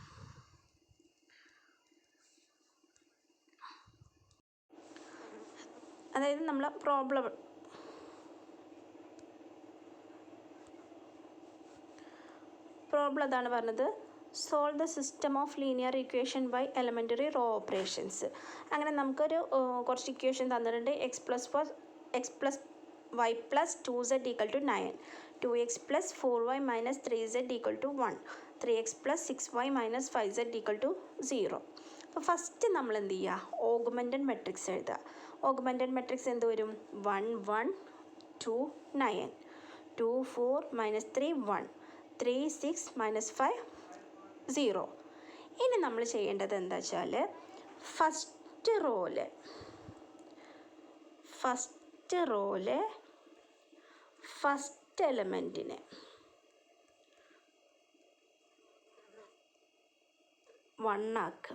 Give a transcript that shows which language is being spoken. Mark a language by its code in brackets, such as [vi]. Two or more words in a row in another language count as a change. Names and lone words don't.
[ml] അതായത് നമ്മൾ പ്രോബ്ലം അതാണ് പറഞ്ഞത്, [en] solve the system of linear equation by elementary row operations. [ml] അങ്ങനെ നമുക്കൊരു കുറച്ച് ഇക്വേഷൻ തന്നിട്ടുണ്ട്. x + y + 2z = 9, 2x + 4y - 3z = 1, 3x + 6y - 5z = 0. അപ്പോൾ ഫസ്റ്റ് നമ്മൾ എന്ത് ചെയ്യുക, [en] augmented matrix [ml] എഴുതുക. [en] augmented matrix [ml] എന്ത് വരും, 1 1 2 9, 2 4 - 3 1, 3 6 - 5 0. ഇനി നമ്മൾ ചെയ്യേണ്ടത് എന്താ വെച്ചാൽ, ഫസ്റ്റ് റോയിലെ ഫസ്റ്റ് എലമെൻറ്റിനെ 1 ആക്കുക.